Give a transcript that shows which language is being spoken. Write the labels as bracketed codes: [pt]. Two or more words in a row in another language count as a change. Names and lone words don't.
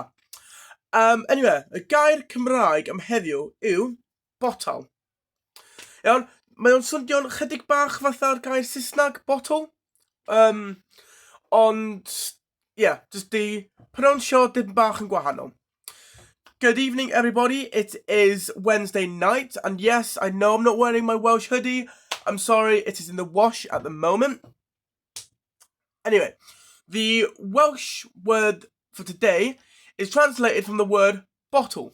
[cy] Anyway, y gair Cymraeg am heddiw yw botol. Iawn, mae o'n swnio'n chydig bach fatha'r gair Saesneg bottle, ond, [en] yeah, just [cy] di pronounsio dim bach yn gwahanol. [en] Good evening, everybody. It is Wednesday night, and yes, I know I'm not wearing my Welsh hoodie. I'm sorry, it is in the wash at the moment. Anyway, the Welsh word for today is translated from the word bottle.